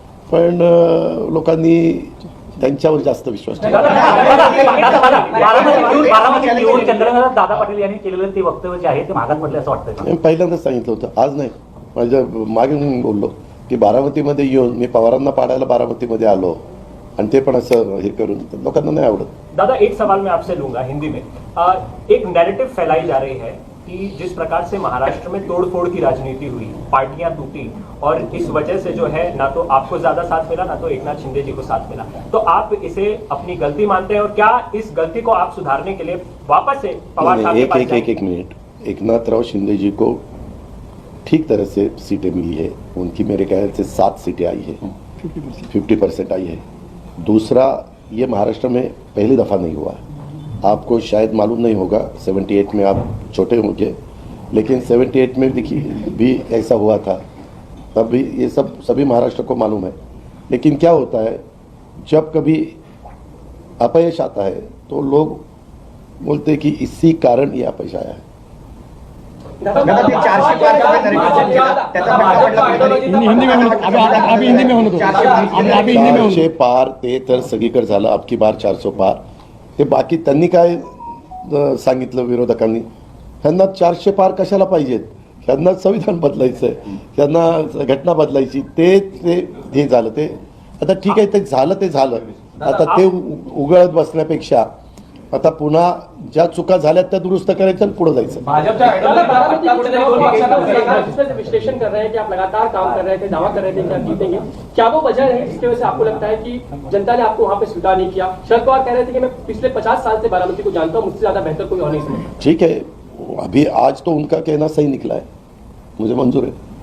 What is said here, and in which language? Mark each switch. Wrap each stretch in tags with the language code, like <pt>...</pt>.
<mr>पण लोकांनी त्यांच्यावर जास्त विश्वास ठेवला. दादा पाटील यांनी केलेलं ते वक्तव्य जे आहे ते मागात पडले असं वाटतं. पहिल्यांदाच सांगितलं होतं, आज नाही. माझ्या मागे मी बोललो की बारामतीमध्ये येऊन मी पवारांना पाडायला बारामतीमध्ये आलो आणि ते पण असं हे करून लोकांना नाही आवडत.</mr> <hi>दादा, एक सवाल मैं आपसे लूंगा हिंदी में. एक नैरेटिव फैलाई जा रही है कि जिस प्रकार से महाराष्ट्र में तोड़फोड़ की राजनीति हुई, पार्टियां टूटी और इस वजह से जो है ना तो आपको ज्यादा साथ मिला ना तो एकनाथ शिंदे जी को साथ मिला, तो आप इसे अपनी गलती मानते हैं और क्या इस गलती को आप सुधारने के लिए वापस से पवार साहब के पास जाएंगे? एक मिनट. एकनाथराव शिंदे जी को ठीक तरह से सीटें मिली है. उनकी मेरे ख्याल से 7 सीटें आई है, 50% आई है. दूसरा, ये महाराष्ट्र में पहली दफ़ा नहीं हुआ. आपको शायद मालूम नहीं होगा, 78 में आप छोटे होंगे, लेकिन 78 में देखिए भी ऐसा हुआ था. तब भी ये सभी महाराष्ट्र को मालूम है. लेकिन क्या होता है जब कभी अपयश आता है तो लोग बोलते हैं कि इसी कारण ये अपयश आया है.</hi> <mr>चारशे पार ते तर सगळीकडे झालं.</mr> <hi>अबकी बार 400 पार.</hi> <mr>ते बाकी त्यांनी काय सांगितलं विरोधकांनी ह्यांना 400 पार कशाला पाहिजेत, ह्यांना संविधान बदलायचं आहे, ह्यांना घटना बदलायची. ते झालं. ते आता ठीक आहे, ते झालं. आता ते उघडत बसण्यापेक्षा आता पुन्हा ज्या चुका झाल्या त्या दुरुस्त करायच्या आणि पुढे जायचं. भाजपच्या बारामती आता कुठेतरी दोन पक्षांना</mr> <hi>जिसमें विश्लेषण कर रहे हैं कि आप लगातार काम कर रहे थे, दावा कर रहे थे कि आप जीतेंगे, क्या वो वजह है जिसकी वजह से आपको लगता है कि जनता ने आपको वहां पे स्वीकार नहीं किया? शरद पवार कह रहे थे कि मैं पिछले 50 साल से बारामती को जानता हूँ, मुझसे ज्यादा बेहतर कोई और नहीं समझता. ठीक है, अभी आज तो उनका कहना सही निकला है, मुझे मंजूर है.</hi>